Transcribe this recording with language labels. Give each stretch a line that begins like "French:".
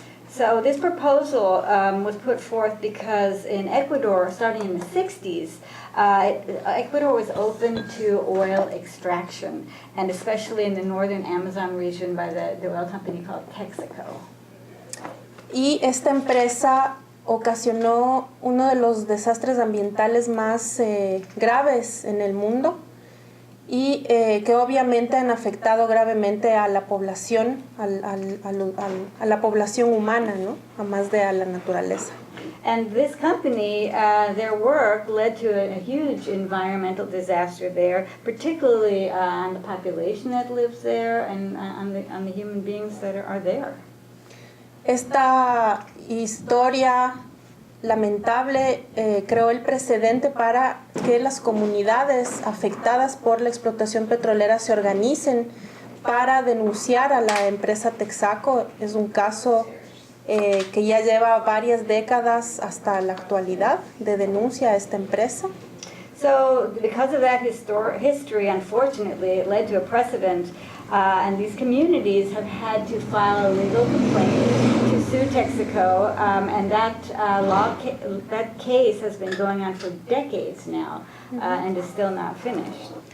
English: So this proposal was put forth because in Ecuador, starting in the 60s, Ecuador was open to oil extraction, and especially in the northern Amazon region by the oil company called Texaco.
Spanish: Y esta empresa ocasionó uno de los desastres ambientales más graves en el mundo y que obviamente han afectado gravemente a la población, a la población humana, ¿no? A más de a la naturaleza.
English: And this company, their work led to a huge environmental disaster there, particularly on the population that lives there and on the human beings that are there.
Spanish: Esta historia lamentable creó el precedente para que las comunidades afectadas por la explotación petrolera se organicen para denunciar a la empresa Texaco. Es un caso que ya lleva varias décadas hasta la actualidad de denuncia a esta empresa.
English: So because of that history, unfortunately, it led to a precedent, and these communities have had to file a legal complaint to sue Texaco, and that case has been going on for decades now, and is still not finished.